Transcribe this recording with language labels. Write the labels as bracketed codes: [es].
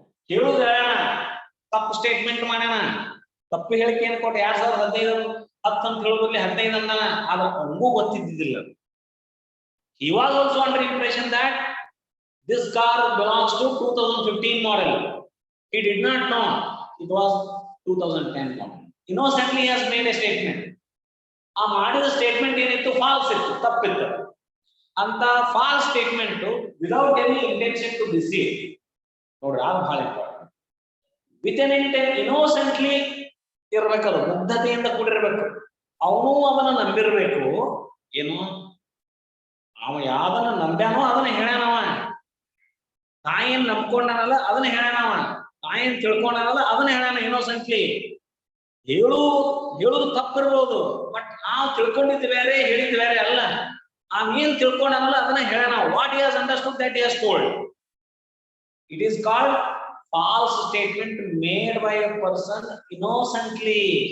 [kn] ಹೇಳುದ ತಪ್ಪು ಸ್ಟೇಟ್ಮೆಂಟ್ ಮಾಡ್ಯಾನ, ತಪ್ಪು ಹೇಳಿಕೆ ಏನು ಕೊಟ್ಟು 2015 10 ಅಂತ ಹೇಳೋದ್ರಲ್ಲಿ 15 ಅಂದಾನ. ಆದ್ರೆ ಅವನಿಗೂ ಗೊತ್ತಿದ್ದಿಲ್ಲ. [en] He was also under impression that this car belongs to 2015 model. He did not know it was 2010 model. Innocently he has made a statement. [kn] ಆ ಮಾಡಿದ ಸ್ಟೇಟ್ಮೆಂಟ್ ಏನಿತ್ತು? ಫಾಲ್ಸ್ ಇತ್ತು, ತಪ್ಪಿತ್ತು. [en] ಅಂತ false statement without any intention to deceive. [kn] ನೋಡ್ರಿ, ಅದು ಬಹಳ important. [en] with an intent, [kn] ಇನ್ನೋಸೆಂಟ್ಲಿ ಇರ್ಬೇಕದು, ಮುಗ್ಧತೆಯಿಂದ ಕೂಡಿರ್ಬೇಕು. ಅವನು ಅದನ್ನ ನಂಬಿರ್ಬೇಕು. ಏನು ಅವ ಯಾವ್ದನ್ನ ನಂಬ್ಯಾನೋ ಅದನ್ನ ಹೇಳ್ಯಾನವ. ತಾಯಿನ್ ನಂಬ್ಕೊಂಡನಲ್ಲ ಅದನ್ನ ಹೇಳ್ಯಾನವ. ತಾಯಿನ್ ತಿಳ್ಕೊಂಡನಲ್ಲ ಅದನ್ನ ಹೇಳ್ಯಾನ ಇನ್ನೋಸೆಂಟ್ಲಿ. ಹೇಳುದು ತಪ್ಪಿರ್ಬೋದು, ಬಟ್ ನಾವು ತಿಳ್ಕೊಂಡಿದ್ದು ಬೇರೆ ಹೇಳಿದ್ದು ಬೇರೆ ಅಲ್ಲ. ಏನ್ ತಿಳ್ಕೊಂಡನಲ್ಲ ಅದನ್ನ ಹೇಳ್ಯಾನ. [en] What he has understood that he has told. It is called false statement made by a person innocently.